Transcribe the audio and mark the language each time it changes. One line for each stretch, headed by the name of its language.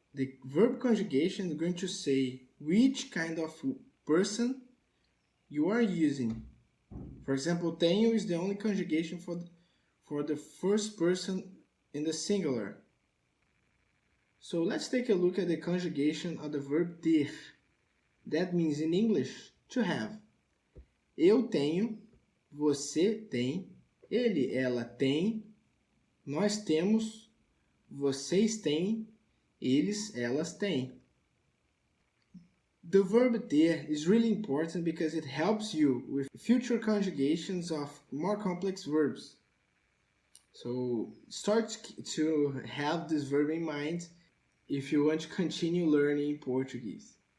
English: The verb conjugation is going to say which kind of person you are using. For example, tenho is the only conjugation for the first person in the singular. So let's take a look at the conjugation of the verb ter. That means in English, to have.
Portuguese: Eu tenho, você tem, ele, ela tem, nós temos, vocês têm, eles, elas têm.
English: The verb ter is really important because it helps you with future conjugations of more complex verbs. So start to have this verb in mind if you want to continue learning Portuguese.